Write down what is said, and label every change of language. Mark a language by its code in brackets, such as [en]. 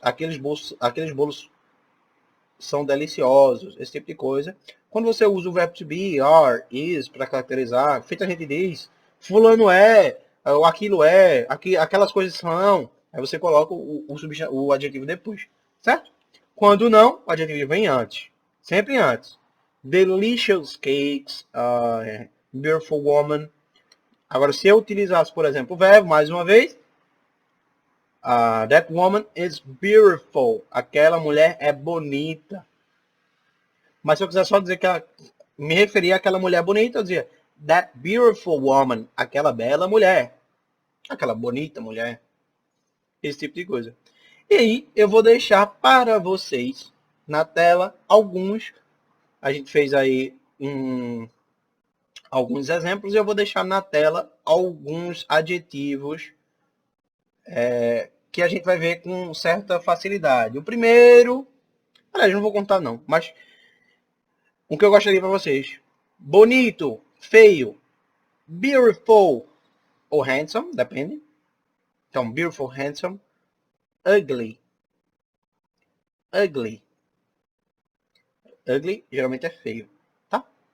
[pt] Aqueles bolos são deliciosos, esse tipo de coisa. Quando você usa o verbo to be, are, is, para caracterizar, feita a gente diz, fulano é, ou aquilo é, aquelas coisas são, aí você coloca o adjetivo depois, certo? Quando não, o adjetivo vem antes, sempre antes. [en] Delicious cakes, beautiful woman. [pt] Agora, se eu utilizasse, por exemplo, o verbo, mais uma vez, [en] that woman is beautiful. [pt] Aquela mulher é bonita. Mas se eu quiser só dizer que me referia àquela mulher bonita, eu dizia [en] that beautiful woman. [pt] Aquela bela mulher. Aquela bonita mulher. Esse tipo de coisa. E aí eu vou deixar para vocês na tela alguns. A gente fez aí alguns exemplos e eu vou deixar na tela alguns adjetivos que a gente vai ver com certa facilidade. O primeiro, aliás, não vou contar não, mas o que eu gostaria para vocês. Bonito, feio, beautiful ou handsome, depende. [en] Então, beautiful, handsome, ugly. Ugly. [pt] Ugly geralmente é feio, tá?